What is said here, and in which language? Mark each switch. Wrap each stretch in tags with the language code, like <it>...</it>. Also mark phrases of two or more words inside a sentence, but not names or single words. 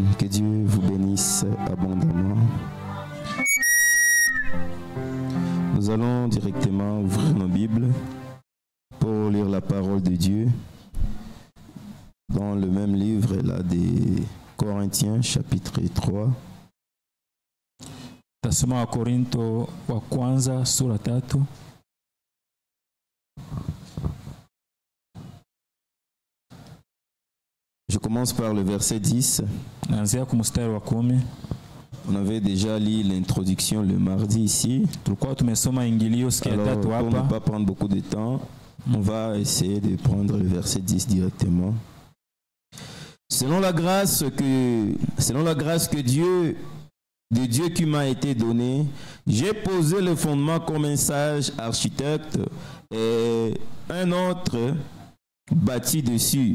<fr>Que Dieu vous bénisse abondamment. Nous allons directement ouvrir nos Bibles pour lire la parole de Dieu dans le même livre là, des Corinthiens, chapitre 3.</fr> <sw>Tasoma wa Korinto wa kwanza sura 3.</sw> <fr>Je commence par le verset 10.</fr> <sw>Naanzia ku mstari wa 10.</sw> <fr>On avait déjà lu l'introduction le mardi ici.</fr> <sw>Tulikuwa tumesoma ingilio siku ya</sw> <fr>Alors,</fr> <sw>tatu</sw> <fr>pour ne</fr> <sw>hapa.</sw> <fr>pas prendre beaucoup de temps, on va essayer de prendre le verset 10 directement. Selon la grâce que de Dieu qui m'a été donnée, j'ai posé le fondement comme un sage architecte et un autre bâtit dessus.</fr>